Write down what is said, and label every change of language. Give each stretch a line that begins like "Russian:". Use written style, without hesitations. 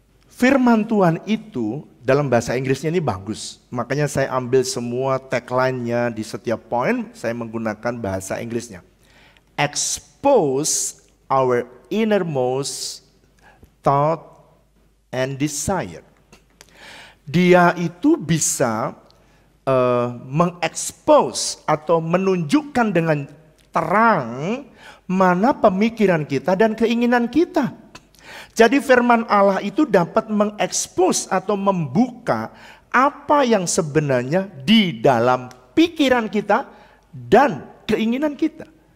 Indonesian: Firman Tuhan itu dalam bahasa Inggrisnya ini bagus. Makanya saya ambil semua tagline-nya di setiap poin, saya menggunakan bahasa Inggrisnya.
English: Expose our innermost thought and desire.
Indonesian: Dia itu bisa mengekspos atau menunjukkan dengan terang mana pemikiran kita dan keinginan kita. Jadi firman Allah itu dapat mengekspos atau membuka apa yang sebenarnya di dalam pikiran kita dan keinginan kita.